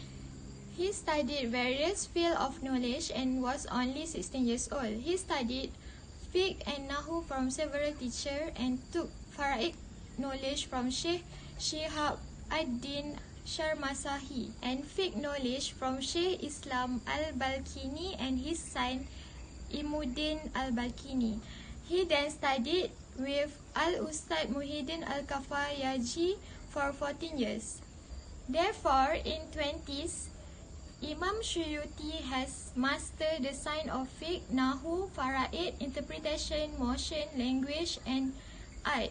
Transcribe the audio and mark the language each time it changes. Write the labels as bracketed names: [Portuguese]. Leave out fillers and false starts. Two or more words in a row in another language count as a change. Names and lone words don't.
[English] He studied various fields of knowledge and was only 16 years old. He studied fiqh and nahu from several teachers and took faraid knowledge from Sheikh Shihab ad-Din Sharmasahi and fiqh knowledge from Sheikh Islam al-Balkini and his son Imuddin al-Balkini. He then studied with Al-Ustad Muhyiddin al-Kafayaji for 14 years. Therefore, in 20s, Imam Suyuti has mastered the science of fiqh, nahu, faraid, interpretation, motion, language, and art.